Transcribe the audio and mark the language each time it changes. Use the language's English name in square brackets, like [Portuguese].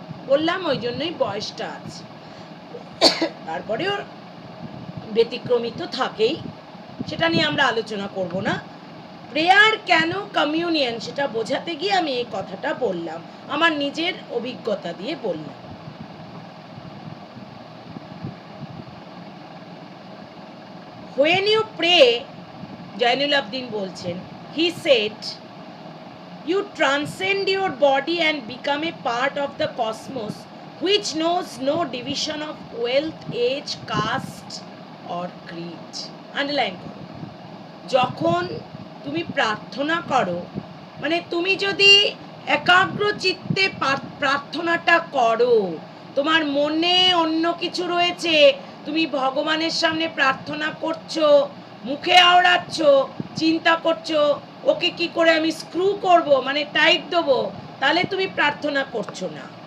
[Bangla] বললাম ওই জন্যই বয়সটা আছে। তারপরেও ব্যতিক্রমী তো থাকেই, সেটা নিয়ে আমরা আলোচনা করব না। প্রেয়ার কেন কমিউনিয়ন সেটা বোঝাতে গিয়ে আমি এই কথাটা বললাম, আমার নিজের অভিজ্ঞতা দিয়ে বললাম। [English] When you pray, Jainul Abdin bolchen, he said, you transcend your body and become a part of the cosmos which knows no division of wealth, age, caste or creed. [Bangla] Underline করো। যখন তুমি প্রার্থনা করো, মানে তুমি যদি একাগ্র চিত্তে প্রার্থনাটা করো, তোমার মনে অন্য কিছু রয়েছে, তুমি ভগবানের সামনে প্রার্থনা করছো, মুখে আওড়াচ্ছ, চিন্তা করছো ওকে কি করে আমি স্ক্রু করব, মানে টাইট দেবো, তাহলে তুমি প্রার্থনা করছো না।